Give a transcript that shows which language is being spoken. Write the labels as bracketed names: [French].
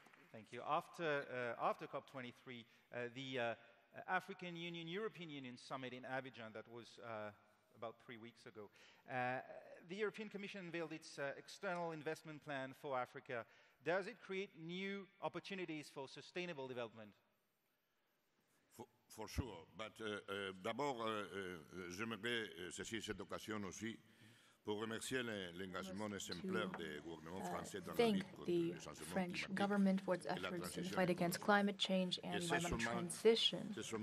[English] Thank you. After COP23, the African Union, European Union summit in Abidjan that was about 3 weeks ago, the European Commission unveiled its external investment plan for Africa. Does it create new opportunities for sustainable development? For sure, but [French] d'abord, j'aimerais saisir cette occasion aussi pour remercier l'engagement exemplaire du gouvernement français dans la lutte contre le changement climatique. [English] French government for its efforts in the fight against climate change and environmental transition.